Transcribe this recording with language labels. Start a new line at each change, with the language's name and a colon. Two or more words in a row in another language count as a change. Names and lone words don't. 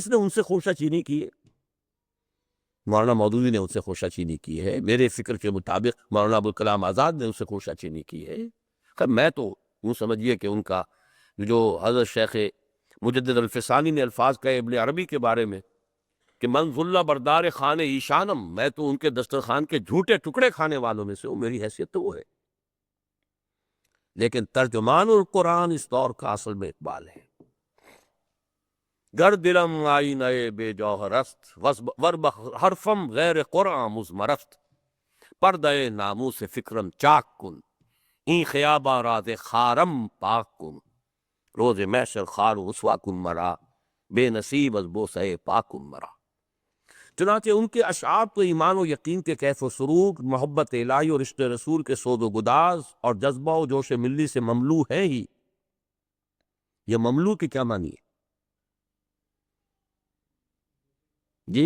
Urdu: نے ان سے خوشہ چینی کی ہے، مولانا مودودی نے ان سے خوشہ چینی کی ہے، میرے فکر کے مطابق مولانا ابوالکلام آزاد نے ان سے خوشہ چینی کی ہے، خیر میں تو یوں سمجھیے کہ ان کا جو حضرت شیخ مجدد الفسانی نے الفاظ کہے ابن عربی کے بارے میں کہ
Persian: من ذل بردار خان ایشانم،
Urdu: میں تو ان کے دسترخوان کے جھوٹے ٹکڑے کھانے والوں میں سے ہوں، میری حیثیت تو وہ ہے، لیکن ترجمان القرآن اس دور کا اصل میں اقبال ہے۔
Persian: گر دلم آئینہ بے جوہر است، ورب حرفم غیر قرآن مضمر است، پردہ ناموس فکرم چاک کن، این خیاباں راز خارم پاک کن، روز محشر خار و رسوا کن مرا، بے نصیب از بوسہ پاکن مرا۔
Urdu: چنانچہ ان کے اشعار تو ایمان و یقین کے کیف و سرور، محبت الہی اور عشق رسول کے سود و گداز اور جذبہ و جوش ملی سے مملو ہے ہی۔ یہ مملو کی کیا معنی ہے جی؟